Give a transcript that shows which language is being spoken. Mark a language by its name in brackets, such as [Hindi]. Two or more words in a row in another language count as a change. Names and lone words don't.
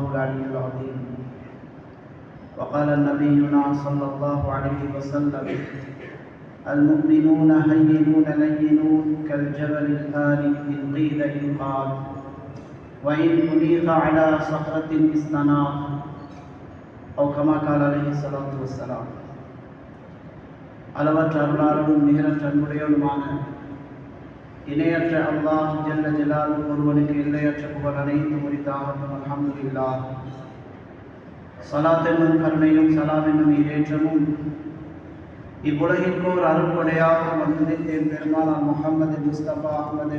[Arabic] العلي العظيم وقال نبينا صلى الله عليه وسلم المؤمنون هينون لينون كالجبل الآلف إن قيل إن قال وإن أنيخ على صخرة استناخ أو كما قال عليه الصلاة والسلام [Tamil] அளவற்ற அருளாளரும் நிகரற்ற அன்புடையவருமான இணையற்ற அல்லாஹ் [Arabic] جل جلاله [Tamil] ஒருவனுக்கு எல்லையற்ற புகழ் அனைத்தும் உரித்தாகட்டும். [Arabic] الحمد لله. [Tamil] ஸலாத் என்னும் கருணையும் சலாம் என்னும் ஈடேற்றமும் இவ்வுலகிற்கோர் அருள்கொடையாக வந்திருந்தேன் பெருமானார் முஹம்மது முஸ்தபா அஹ்மது